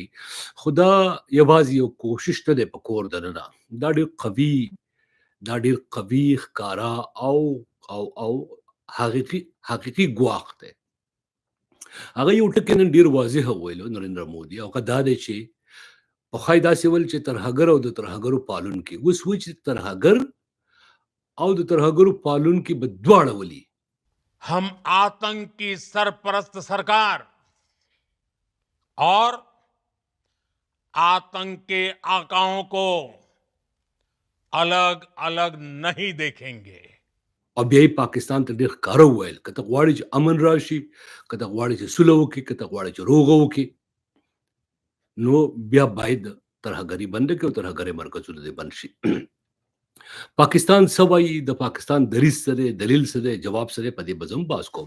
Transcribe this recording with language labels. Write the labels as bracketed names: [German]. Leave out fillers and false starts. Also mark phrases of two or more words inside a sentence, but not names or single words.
[Pashto] خو دا یوازې یو کوشش نه دی په کور دننه، دا ډېر قوي ښکاره او حقیقي ګواښ دی. هغه یو ټکی نن ډېر واضح وویلو نریندر مودي، او هغه دا دی چې پخوی داسې ویل چې ترهګر او د ترهګرو پالونکي، اوس وایي چې ترهګر او د ترهګرو پالونکي به دواړه ولي. [Hindi] हम आतंक की सरपरस्त सरकार और आतंक के आकाओं को अलग अलग नहीं देखेंगे. [Pashto] او بیا یې پاکستان ته ډېر ښکاره وویل که ته غواړې چې امن راشي، که ته غواړې چې سوله وکړي، که ته غواړې چې روغه وکړي، نو بیا باید ترهګري بنده کړي او ترهګرۍ مرکزونه دې بند شي. پاکستان څه وایي، د پاکستان دریځ څه دی، دلیل څه دی، جواب څه دی، په دې به زه هم بحث کوم.